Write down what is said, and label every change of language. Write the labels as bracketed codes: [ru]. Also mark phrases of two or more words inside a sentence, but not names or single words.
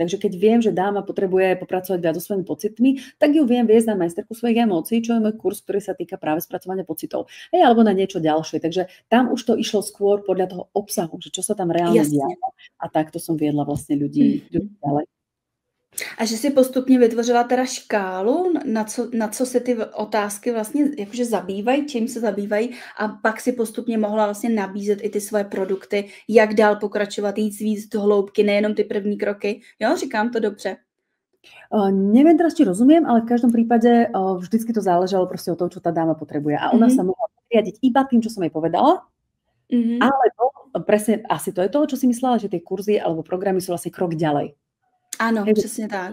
[sk] Takže keď viem, že dáma potrebuje popracovať viac so svojimi pocitmi, tak ju viem viesť na majsterku svojich emócií, čo je môj kurz, ktorý sa týka práve spracovania pocitov. Alebo na niečo ďalšie. Takže tam už to išlo skôr podľa toho obsahu, že čo sa tam reálne dialo. A takto som viedla vlastne ľudí ďalej. [cs] A že si postupně vytvořila teda škálu, na co se ty otázky vlastně jakože zabývají, čím se zabývají a pak si postupně mohla vlastně nabízet i ty svoje produkty, jak dál pokračovat, jít víc do hloubky, nejenom ty první kroky. Jo, říkám to dobře. [sk] Neviem teraz, či rozumiem, ale v každom prípade vždycky to záležalo proste od toho, čo tá dáma potrebuje. A ona sa mohla riadiť iba tým, čo som jej povedala, alebo presne asi to je to, čo si myslela, že tie kurzy alebo programy sú vlastne krok ďalej. [cs] Áno, přesně tak.